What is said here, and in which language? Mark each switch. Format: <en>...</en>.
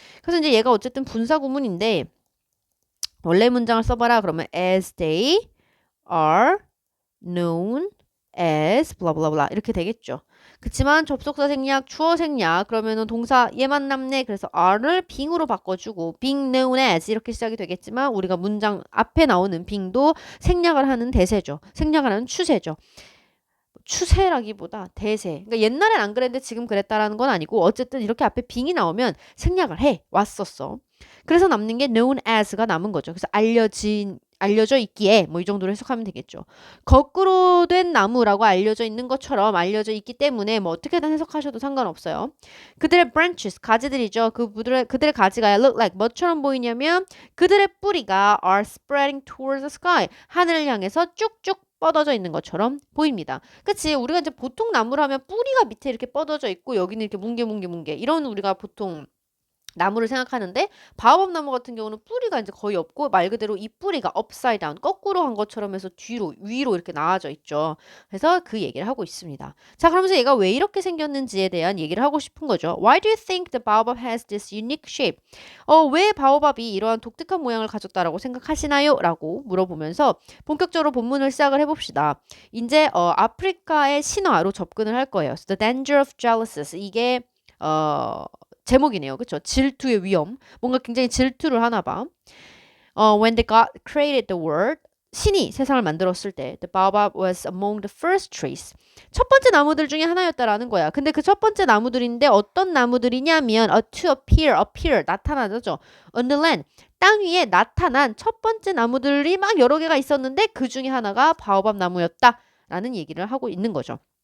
<ko>그래서 이제 얘가 어쨌든 분사구문인데 원래 문장을 써봐라. 그러면 as they are known as 블라블라블라 이렇게 되겠죠. 그치만 접속사 생략, 주어 생략 그러면은 동사 얘만 남네. 그래서 are를 being으로 바꿔주고 being known as 이렇게 시작이 되겠지만 우리가 문장 앞에 나오는 being도 생략을 하는 대세죠. 생략을 하는 추세죠. 추세라기보다 대세. 그러니까 옛날엔 안 그랬는데 지금 그랬다라는 건 아니고 어쨌든 이렇게 앞에 being이 나오면 생략을 해 왔었어. 그래서 남는 게 known as가 남은 거죠. 그래서 알려져 있기에 뭐 이 정도로 해석하면 되겠죠. 거꾸로 된 나무라고 알려져 있는 것처럼 알려져 있기 때문에 뭐 어떻게든 해석하셔도 상관없어요. 그들의 branches, 가지들이죠. 그들의 가지가 look like 뭐처럼 보이냐면 그들의 뿌리가</ko> <en>are spreading towards the sky.</en> <ko>하늘을 향해서 쭉쭉 뻗어져 있는 것처럼 보입니다. 그치? 우리가 이제 보통 나무를 하면 뿌리가 밑에 이렇게 뻗어져 있고 여기는 이렇게 뭉게뭉게 이런 우리가 보통 나무를 생각하는데 바오밥 나무 같은 경우는 뿌리가 이제 거의 없고 말 그대로 이 뿌리가 upside down 거꾸로 한 것처럼 해서 위로 이렇게 나와져 있죠. 그래서 그 얘기를 하고 있습니다. 자, 그러면서 얘가 왜 이렇게 생겼는지에 대한 얘기를 하고 싶은 거죠.</ko> <en>Why do you think the baobab has this unique shape?</en> <ko>왜 바오밥이 이러한 독특한 모양을 가졌다라고 생각하시나요? 라고 물어보면서 본격적으로 본문을 시작을 해봅시다. 이제 아프리카의 신화로 접근을 할 거예요.</ko> <en>So the danger of jealousy</en> <ko>이게 제목이네요. 그쵸? 질투의 위험. 뭔가 굉장히 질투를 하나 봐.</ko> <en>When the God created the world,</en> <ko>신이 세상을 만들었을 때</ko> <en>the baobab was among the first trees.</en> <ko>첫 번째 나무들 중에 하나였다라는 거야. 근데 그 첫 번째 나무들인데 어떤 나무들이냐면 to appear, 나타나죠.</ko> <en>On the land,</en> <ko>땅 위에 나타난 첫 번째 나무들이 막 여러 개가 있었는데 그 중에 하나가 바오밥 나무였다라는 얘기를 하고 있는 거죠.</ko>